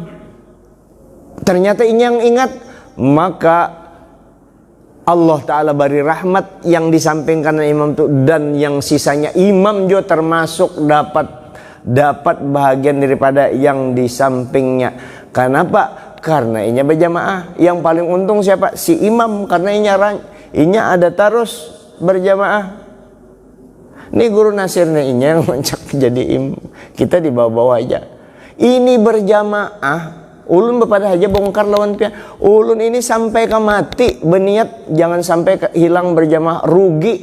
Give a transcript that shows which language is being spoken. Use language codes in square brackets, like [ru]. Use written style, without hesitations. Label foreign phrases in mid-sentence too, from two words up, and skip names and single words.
[id] Ternyata ini yang ingat, maka Allah Ta'ala beri rahmat yang di samping kanan imam itu, dan yang sisanya imam juga termasuk dapat bahagian daripada yang di sampingnya. [bjn] Kenapa? Karena inya berjamaah. Yang paling untung siapa? Si imam, karena inya ada terus berjamaah. Ini guru Nasir nih inya yang mencak jadi imam. [id] Kita di bawah-bawah aja. Ini berjamaah. [bjn] Ulun bepada aja bongkar lawan pian. Ulun ini sampai ke mati berniat jangan sampai hilang berjamaah, rugi.